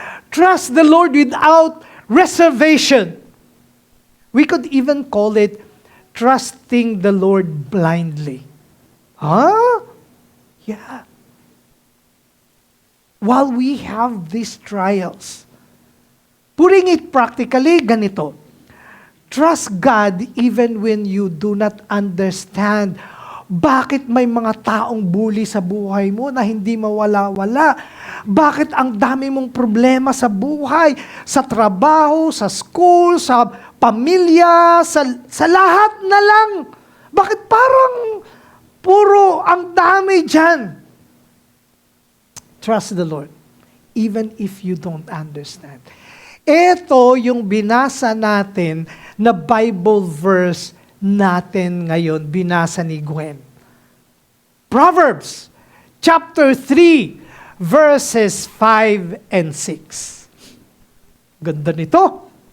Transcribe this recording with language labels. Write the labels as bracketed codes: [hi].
[en] Trust the Lord without reservation. We could even call it trusting the Lord blindly. Huh? Yeah. While we have these trials, putting it practically, ganito. Trust God even when you do not understand. [tl] Bakit may mga taong bully sa buhay mo na hindi mawala-wala? Bakit ang dami mong problema sa buhay, sa trabaho, sa school, sa pamilya, sa lahat na lang? Bakit parang puro ang dami dyan? [en] Trust the Lord, even if you don't understand. [tl] Ito yung binasa natin na Bible verse natin ngayon, binasa ni Gwen. [en] Proverbs chapter 3, verses 5 and 6. Ganda nito.